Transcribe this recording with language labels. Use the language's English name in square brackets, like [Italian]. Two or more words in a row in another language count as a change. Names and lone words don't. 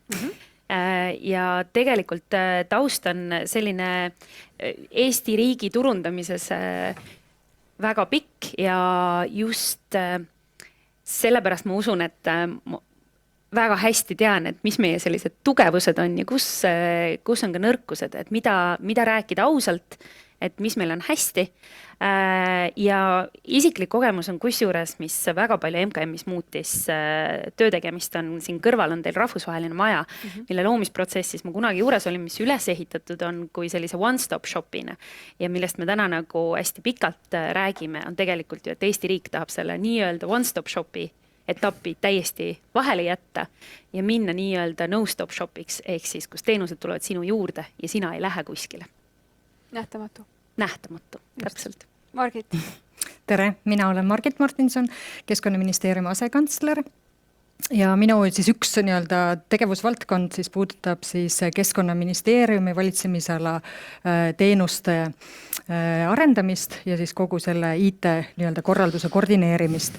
[Estonian] Ja tegelikult taust on selline Eesti riigi turundamises väga pikk ja just sellepärast ma usun, et väga hästi tean, et mis meie sellised tugevused on ja kus on ka nõrkused, et mida rääkida ausalt, et mis meil on hästi. Ja isiklik kogemus on kusjuures, mis väga palju MKM-is muutis töötegemist on. Siin kõrval on teil rahvusvaheline maja, mille loomisprotsessis ma kunagi juures olin, mis üles ehitatud on kui sellise [English] one-stop shopina. [Estonian] Ja millest me täna nagu hästi pikalt räägime, on tegelikult ju, et Eesti riik tahab selle nii-öelda [English] one-stop shopi [Estonian] etappi täiesti vahele jätta ja minna nii-öelda [English] no-stop shopiks, [Estonian] ehk siis, kus teenused tulevad sinu juurde ja sina ei lähe kuskile. Nähtamatu. Nähtamatu, täpselt. Margit. Tere, mina olen Margit Martinson, Keskkonnaministeeriumi asekantsler ja minu siis üks tegevusvaldkond siis puudutab siis Keskkonnaministeeriumi valitsemisala teenuste arendamist ja siis kogu selle IT korralduse koordineerimist.